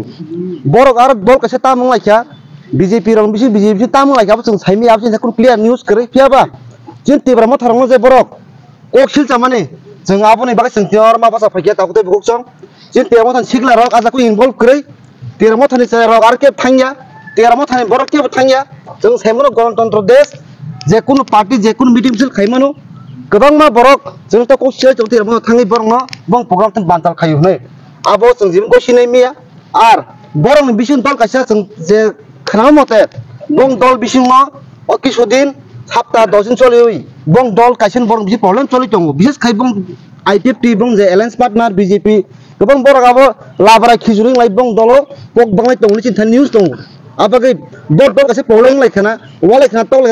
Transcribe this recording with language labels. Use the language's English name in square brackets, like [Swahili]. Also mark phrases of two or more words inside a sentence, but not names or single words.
[Kok Borok] Borok ar dol kaise tamung laikya BJP ro BJP tamung laikya bo jeng saimi ab jeng [English] clear news [Kok Borok] kare piaba. Jeng tipra mothon je borok kok selchamane jeng aboni baga jeng tior ma basa phaikia takote bukchong jeng tipra mothon sikla rok aja ko involve kare tipra mothon se rok ar ke thangya tipra mothon borok ke thangya jeng saimono [Bangla] gণতন্ত্র দেশ [Kok Borok] je kuno party je kuno meeting sil khaimano gobangma borok jeng to ko sel tipra mothon thangi borokno bong program tan bantal khayu nei abo jeng jibun ko sinai miya ar borok bisin dol kaisa jeng je khana mote bong dol bisingmo o kisudin sapta 10 din cholioi bong dol kaisen borok bisi problem choli tongo bises khai bong IPFT bong je [English] alliance partner [Kok Borok] BJP gobang borok abo labara khijuring lai bong dolo pok banglai tongni chinta news tongo abagai bor dol kaise problem lai khana walai khana tol lai